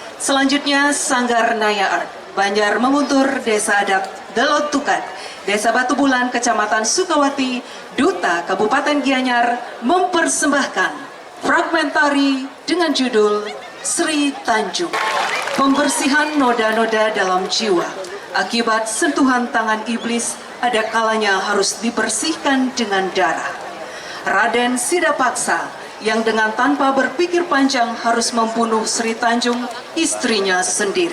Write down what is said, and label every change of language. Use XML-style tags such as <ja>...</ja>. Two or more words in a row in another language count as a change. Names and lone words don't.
<id>Selanjutnya Sanggar Naya Art, Banjar Menguntur, Desa Adat Delot Tukat, Desa Batu Bulan, Kecamatan Sukawati, Duta Kabupaten Gianyar mempersembahkan fragmentari dengan judul Sri Tanjung. Pembersihan noda-noda dalam jiwa akibat sentuhan tangan iblis ada kalanya harus dibersihkan dengan darah. Raden Sidapaksa yang dengan tanpa berpikir panjang harus membunuh Sri Tanjung, istrinya sendiri.</id>